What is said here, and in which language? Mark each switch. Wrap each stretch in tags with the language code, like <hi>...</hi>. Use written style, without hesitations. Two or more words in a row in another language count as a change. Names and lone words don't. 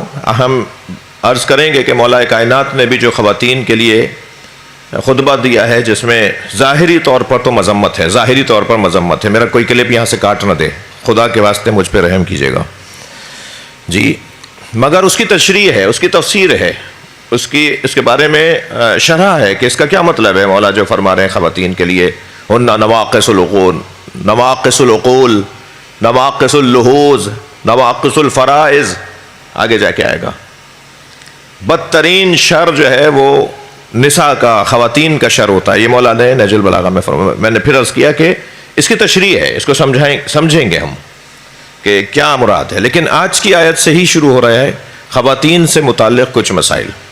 <ur>ہم عرض کریں گے کہ مولا کائنات نے بھی جو خواتین کے لیے خطبہ دیا ہے، جس میں ظاہری طور پر تو مذمت ہے، ظاہری طور پر مذمت ہے، میرا کوئی کلپ یہاں سے کاٹ نہ دے، خدا کے واسطے مجھ پہ رحم کیجیے گا جی، مگر اس کی تشریح ہے، اس کی تفسیر ہے، اس کے بارے میں شرح ہے کہ اس کا کیا مطلب ہے۔ مولا جو فرما رہے ہیں خواتین کے لیے،</ur> <ar>ہن نواقص العقول، نواقص العقول، نواقص اللحوظ، نواقص الفرائض،</ar> <ur>آگے جا کے آئے گا۔ بدترین شر جو ہے وہ نساء کا، خواتین کا شر ہوتا ہے، یہ مولا نے نہج البلاغہ میں فرمایا۔ میں نے پھر عرض کیا کہ اس کی تشریح ہے، اس کو سمجھیں گے ہم کہ کیا مراد ہے، لیکن آج کی آیت سے ہی شروع ہو رہا ہے خواتین سے متعلق کچھ مسائل۔</ur>